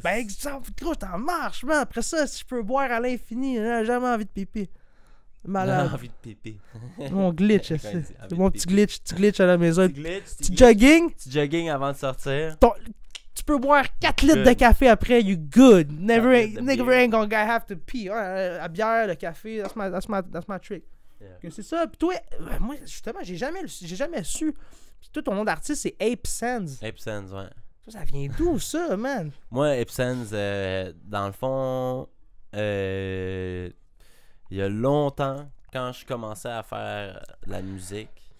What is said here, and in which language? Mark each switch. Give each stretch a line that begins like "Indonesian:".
French: Ben, exemple, gros, ça marche, man. Après ça, si je peux boire à l'infini, j'ai jamais envie de pipi. Malade. J'ai envie de pipi. Mon glitch, c'est mon petit glitch à la maison. Petit jogging. Petit jogging avant de sortir. Tu peux boire 4 litres de café après,
English: you good. Never ain't gonna have to pee.
French: La bière, le café,
English: that's my trick. Yeah.
French: C'est ça. Puis toi, moi, justement, j'ai jamais su. Puis toi, ton nom d'artiste, c'est Ape Sands. Ape Sands, ouais. Ça vient d'où, ça, man? Moi, Ape Sands, dans le fond, il y a longtemps, quand je commençais à faire la musique,